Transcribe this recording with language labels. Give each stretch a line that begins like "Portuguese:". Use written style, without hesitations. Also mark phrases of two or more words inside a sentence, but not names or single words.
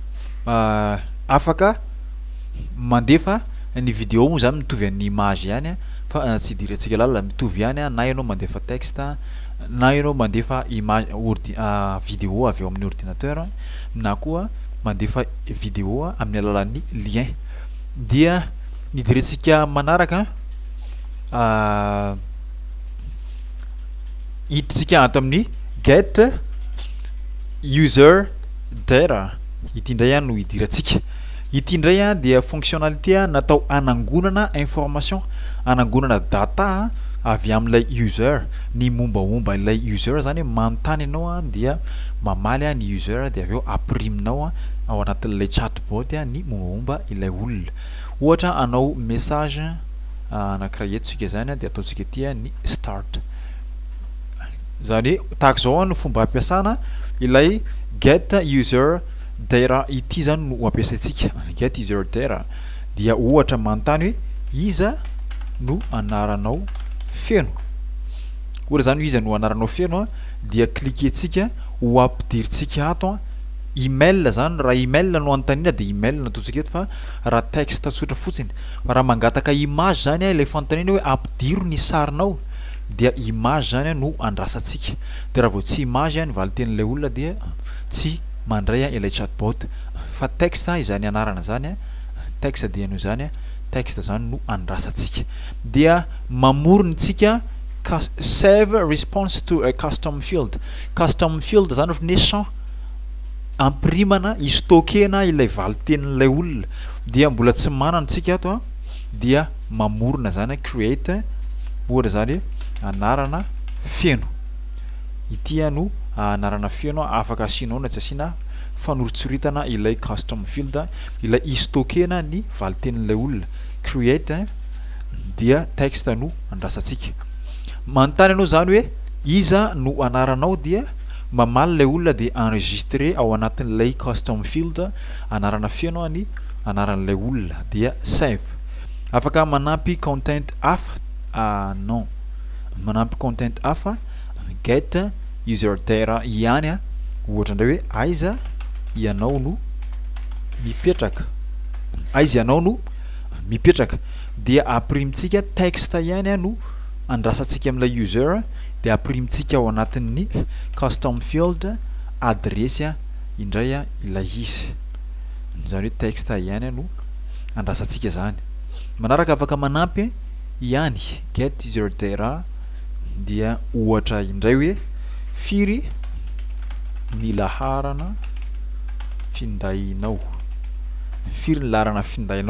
Malagasy: afaka mandefa ny vidéo moa zany mitovy amin'ny image ihany fa tsy idirantsika lalala mitovy ihany na ianao mandefa texte na ianao mandefa
French: image vidéo
Malagasy: avy ao amin'ny ordinateur na koa mandefa vidéo amin'ny alalan'ny lien dia nidirantsika manaraka hiditsika ato amin'ny
English: get user data
Malagasy: ity indray no hidirantsika ity indray dia fonctionnalité natao anangonana information anangonana data avy amin'ilay user ny mombamomba ilay user zany manontany ianao dia mamaly ny user de avy eo apriminao ao anatin'ilay chatbot ny mombamomba ilay olona ohatra anao message anakiraha etsika zany de ataontsika ty ny start zany hoe tahaka zao no fomba ampiasana ilay get
English: user data
Malagasy: ity zany no ampiasaitsika
English: get user data
Malagasy: dia ohatra manontany hoe iza no anaranao feno ohatra zany iza no anaranao feno dia cliquer-tsika ho ampidiritsika ato email zany raha email no antanina de email nataontsika eto fa raha texte tsotra fotsiny raha mangataka image zany ilay fantanina hoe ampidiro ny sarinao dia image zany no andrasatsika de raha vao tsy image ny valiten'ilay olona dia tsy mandray ilay chatbot fa texte izany anarana zany texte dia no zany texte zany no andrasatsika dia mamoronytsika
English: save response to a custom field
Malagasy: zany ohatry champ amprimana istokena ilay valiten'ilay olona dia mbola tsy manana tsika ato dia mamorona zany create ohatra zany anarana feno ity no anarana feno afaka asianao na tsy asiana fanoritsoritana ilay
English: custom field
Malagasy: ilay istokena ny valiten'ilay olona create dia texte no andrasantsika manontany anao zany hoe iza no anaranao dia mamaly lay olona de enregistrer ao anatin'ilay
English: custom field
Malagasy: anarana fianao ny anaran'ilay olona dia save afaka manampy content hafa non manampy content hafa
English: get user data
Malagasy: ihany ohatra indray hoe aiza ianao no mipetraka aiza ianao no mipetraka dia aprimetsika texte ihany no andrasantsika amin'ilay user de aprimetsika ao anatin'ny
English: custom field
Malagasy: adresse indray ilay izy zany hoe texte ihany no andrasantsika zany manaraka afaka manampy ihany
English: get user data
Malagasy: dia ohatra indray hoe firy ny laharana findainao firy ny laharana findainao